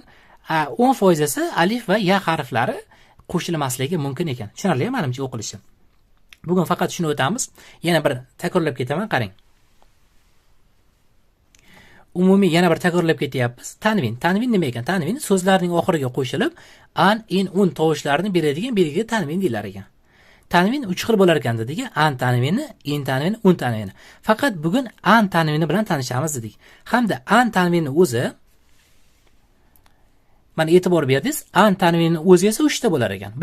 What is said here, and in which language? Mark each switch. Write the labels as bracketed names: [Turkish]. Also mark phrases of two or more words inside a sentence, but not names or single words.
[Uzbek] 10% esa alif va ya harflari qo'shilmasligi mumkin ekan. Tushunarli menimcha o'qilishi. Bugun faqat shuni o'tamiz. Yana bir takrorlab ketaman, qarang. Umumiy yana bir takrorlab ketyapmiz. Tanvin. Tanvin nima ekan? Tanvin so'zlarning oxiriga qo'shilib an, in, un tovushlarini beradigan belgiga tanvin deyilar ekan. Tanvin 3 xil bo'lar ekan dedik. An tanvini, in tanvini, un tanvini. Faqat bugun an tanvini bilan tanishamiz dedik. Hamda an tanvini o'zi mana e'tibor berdingiz, an tanvini o'zi esa 3 ta bo'lar ekan.